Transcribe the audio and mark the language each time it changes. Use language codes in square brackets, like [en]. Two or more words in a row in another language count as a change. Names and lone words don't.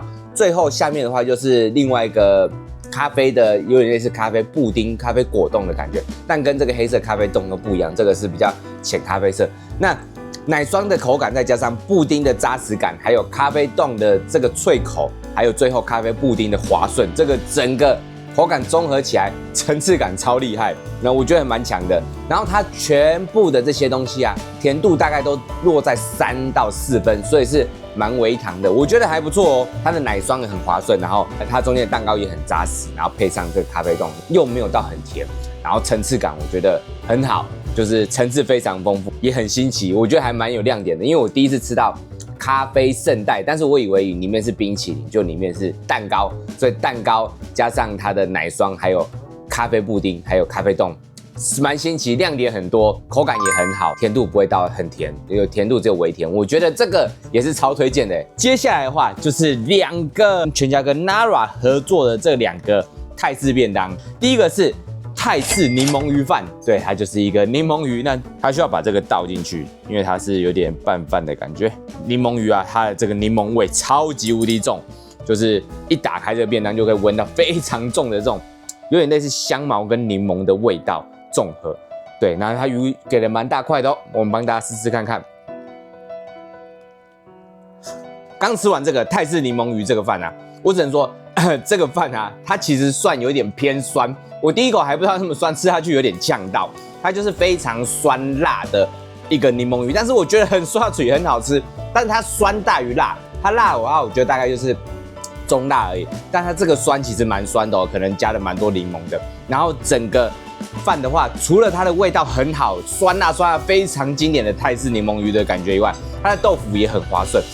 [zh] 最後下面的話就是另外一個咖啡的，有點類似咖啡布丁、咖啡果凍的感覺，但跟這個黑色咖啡凍都不一樣，這個是比較淺咖啡色。那奶霜的口感，再加上布丁的扎實感，還有咖啡凍的這個脆口，還有最後咖啡布丁的滑順，這個整個口感綜合起來，層次感超厲害，那我覺得蠻強的。然後它全部的這些東西啊，甜度大概都落在3到4分，所以是蠻微糖的，我覺得還不錯哦。它的奶霜也很滑順，然後它中间的蛋糕也很扎實，然後配上這個咖啡凍，又沒有到很甜，然後層次感我覺得很好，就是層次非常豐富，也很新奇，我覺得還蠻有亮點的。因為我第一次吃到咖啡聖代，但是我以為裡面是冰淇淋，就裡面是蛋糕，所以蛋糕加上它的奶霜，還有咖啡布丁，還有咖啡凍，是蠻新奇，亮點很多，口感也很好，甜度不會到很甜，有甜度只有微甜，我覺得這個也是超推薦的。接下來的話就是2個全家跟 Nara 合作的這2個泰式便當，第一個是泰式檸檬魚飯，对，它就是一個檸檬魚，那它需要把這個倒進去，因為它是有點拌飯的感覺。檸檬魚啊，它的這個檸檬味超級無敵重，就是一打開這個便當就可以聞到非常重的這種，有點類似香茅跟檸檬的味道綜合。對，然後它魚給了蠻大塊的哦，我們幫大家試試看看。剛吃完這個泰式檸檬魚這個飯啊，我只能說這個飯啊，它其實算有點偏酸。我第一口還不知道那麼酸，吃下去有點嗆到。它就是非常酸辣的一個檸檬魚，但是我覺得很刷嘴，很好吃。但是它酸大於辣，它辣的話我覺得大概就是中辣而已。但它這個酸其實蠻酸的哦，可能加了蠻多檸檬的。然後整個飯的話，除了它的味道很好，酸辣非常經典的泰式檸檬魚的感覺以外，它的豆腐也很滑順。